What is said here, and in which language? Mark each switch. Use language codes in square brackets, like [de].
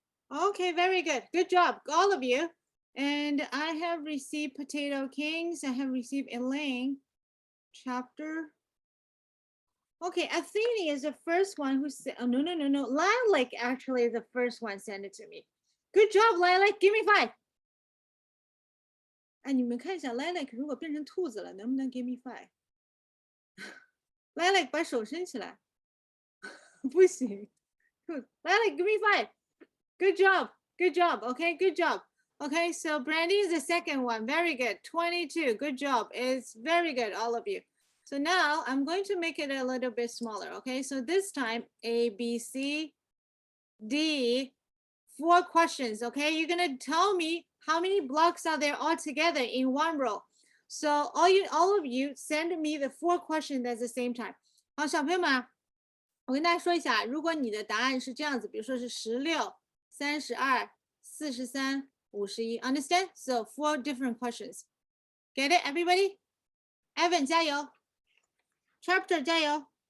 [en] Okay, very good. Good job, all of you. And I have received Potato Kings. I have received Elaine chapter. Okay, Athene is the first one who said, oh, no. Lilac actually is the first one sent it to me. Good job, Lilac. Give me 5. [zh] 哎，你们看一下 Lilac 如果变成兔子了，能不能 [en] give me 5 [zh] ？Lilac 把手伸起来，不行。 [en] Lilac, give me 5. Good job. Good job. Okay, good job. Okay, so Brandy is the second one. Very good. 22. Good job. It's very good, all of you. So now I'm going to make it a little bit smaller. Okay, so this time A, B, C, D, 4 questions. Okay, you're gonna tell me how many blocks are there all together in one row. So all of you send me the 4 questions at the same time. [zh] 好，小朋友们，我跟大家说一下，如果你的答案是这样子，比如说是16、32、43、51 ， [en] understand? So 4 different questions. Get it, everybody? [zh] Evan 加油 ，Chapter 加油。